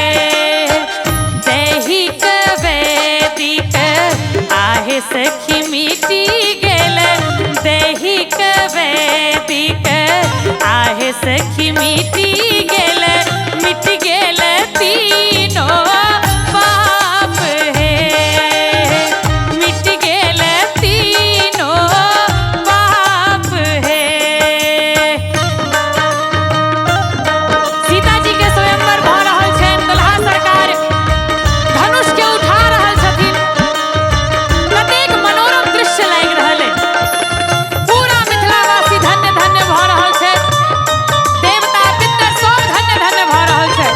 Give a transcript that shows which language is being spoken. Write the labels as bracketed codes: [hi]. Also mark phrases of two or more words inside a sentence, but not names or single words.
[mai] दैहिक वैदिक आहे सखी मिटी गेल, दैहिक वैदिक आहे सखी मिटी गेल, मिट गेल तीनों पाप है, मिट गेल तीनों पाप है। सीता जी के स्वयंवर भ रहल छनि, दुल्हा सरकार धनुष के उठा रहल छथिन। कतेक मनोरम दृश्य लागि रहल है। पूरा मिथिलावासी धन्य धन्य भ रहल छै, देवता पितर सब धन्य धन्य भ रहल छै।